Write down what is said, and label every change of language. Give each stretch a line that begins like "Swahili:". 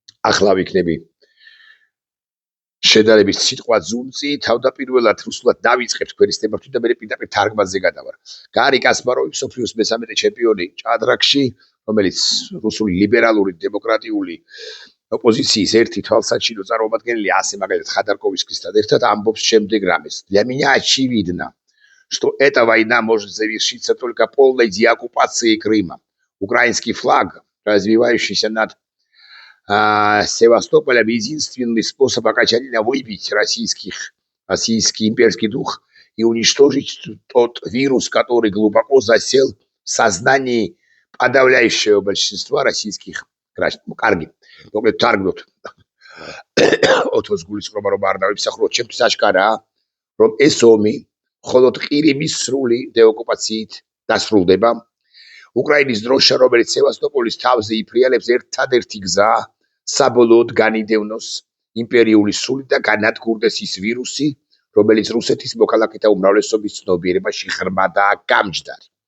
Georgian: ახლა ვიქნები შედარების სიტყვა ძუნწი, თავდაპირველად რუსულად დავიწყებ თქვენის თემართვით და მე პირდაპირ თარგმანზე გადავარ. გარი კასპაროვი მსოფლიოს მესამე ჩემპიონი ჭადრაკში, რომელიც რუსული ლიბერალური დემოკრატიული ოპოზიციის ერთი თვალსაჩინო წარმომადგენელი, ასე მაგალითად ხადარკოვისკისთან ერთად ამბობს შემდეგ რამეს.
Russian: Для меня очевидно, что эта война может завершиться только полной деоккупацией Крыма. Украинский флаг, развивающийся над Севастополем, единственный способ окончательно выбить российский имперский дух и уничтожить тот вирус, который глубоко засел в сознании подавляющего большинства российских граждан.
Georgian: Карги. Таргнут. ოთოს გულისხმობა რომ არ დავიფსახრო, ჩემთვის აშკარაა, რომ ეს ომი მხოლოდ ყირიმის სრული დეოკუპაციით დასრულდება. უკრაინის დროშა, რომელიც სევასტოპოლის თავზე იფრიალებს, ერთადერთი გზაა საბოლოოდ განიდევნოს იმპერიული სული და განადგურდეს ის ვირუსი, რომელიც რუსეთის მოქალაქეთა უმრავლესობის ცნობიერებაში ღრმადაა გამჯდარი.